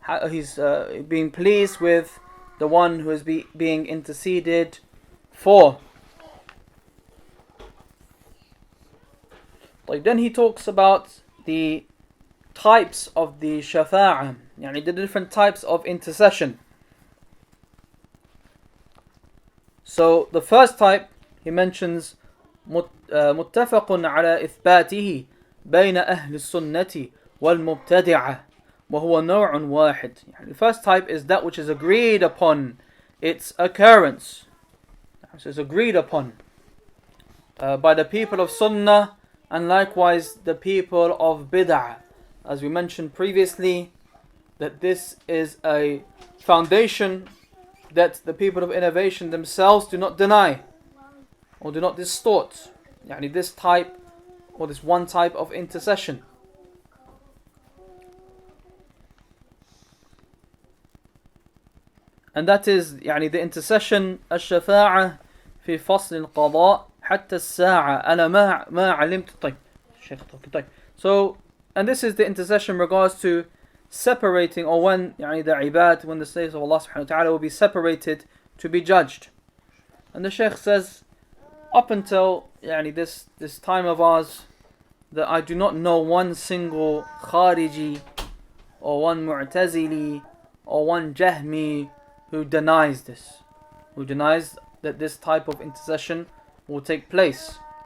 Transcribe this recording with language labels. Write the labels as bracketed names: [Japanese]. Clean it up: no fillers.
[English] He's being pleased with the one who is being interceded for. Then he talks about the types of the shafa'ah, يعني the different types of intercession. So the first type he mentions [Arabic] متفق على إثباته بين أهل السنة والمبتدعة وهو نوع واحد. [English] The first type is that which is agreed upon its occurrence. So it's agreed upon by the people of Sunnah and likewise the people of Bid'ah. As we mentioned previously, that this is a foundation that the people of innovation themselves do not deny or do not distort. Yani this type or this one type of intercession. And that is [Arabic] يعني [English] the intercession [Arabic] الشفاعة في فصل القضاء حتى الساعة أنا ما علمت طيب شيخ طيب. [English] So and this is the intercession in regards to separating or when يعني the ibad, when the slaves of Allah subhanahu wa ta'ala will be separated to be judged. And the Shaykh says up until يعني this time of ours that I do not know one single Khariji or one Mu'tazili or one Jahmi who denies this, who denies that this type of intercession will take place.